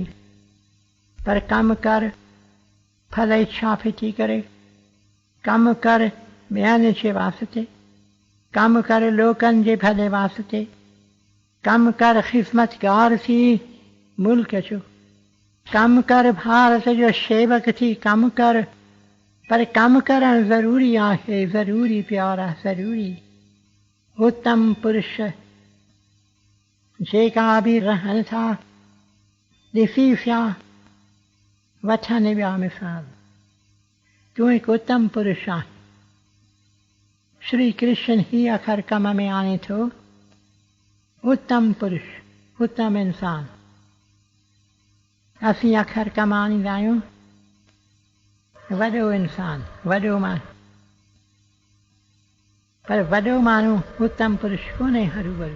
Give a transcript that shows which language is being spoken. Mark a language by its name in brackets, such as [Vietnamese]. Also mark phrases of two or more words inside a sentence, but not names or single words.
[Sindhi] पर कमु कर फल इच्छा फिटी करे, कमु कर ॿियनि जे वास्ते, कमु कर लोकनि जे भले वास्ते, कमु कर ख़िदमतगार थी मुल्क जो, कमु कर भारत जो शेवक थी कमु कर, पर कमु करणु ज़रूरी आहे, ज़रूरी प्यारा, ज़रूरी। उत्तम पुरुष जेका बि रहनि था, ॾिसी पिया वठनि ॿिया मिसाल। तूं हिकु उत्तम पुरुष आहीं। श्री कृष्ण ही अखर कम में आणे थो, उत्तम पुरुष, उत्तम इंसान। असीं अखर कम आणींदा आहियूं, वॾो इंसान, वॾो माण्हू, पर वॾो माण्हू उत्तम पुरुष कोन्हे हरू-भरू।